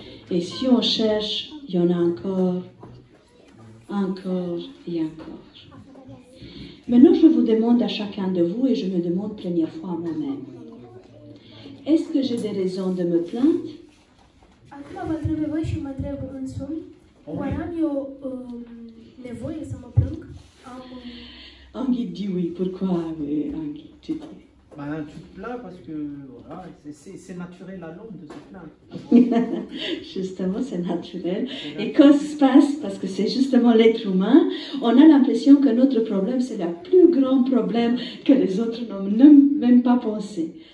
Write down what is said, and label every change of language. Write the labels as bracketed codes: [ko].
[fr] Et si on cherche, il y en a encore et encore. Maintenant, je vous demande à chacun de vous, et je me demande première fois à moi-même, est-ce que j'ai des raisons de me plaindre? [ro] Acum vă întreb pe voi și mă întreb însumi, oare am eu nevoie să mă plâng? [fr] Anguille dit oui. Pourquoi Anguille, tu dis? Ben, tu te plains parce que voilà, c'est naturel à l'homme de se plaindre. Justement, c'est naturel. Et quand ça se passe, parce que c'est justement l'être humain, on a l'impression que notre problème, c'est le plus grand problème que les autres n'ont même pas pensé.